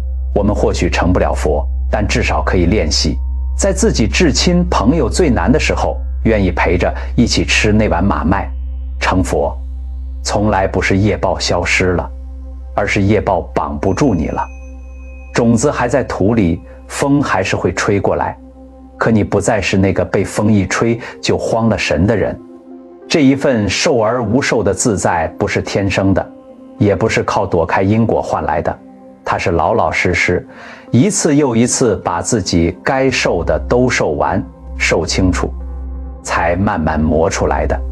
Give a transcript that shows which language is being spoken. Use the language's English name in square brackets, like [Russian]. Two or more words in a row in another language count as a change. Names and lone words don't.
[Chinese] 我們或許成不了佛，但至少可以練習，在自己至親朋友最難的時候，願意陪着一起吃那碗馬麥。成佛從來不是業報消失了，而是業報綁不住你了。種子還在土裡，風還是會吹過來，可你不再是那個被風一吹就慌了神的人。這一份受而無受的自在不是天生的，也不是靠躲開因果換來的，它是老老實實一次又一次把自己該受的都受完，受清楚，才慢慢磨出來的。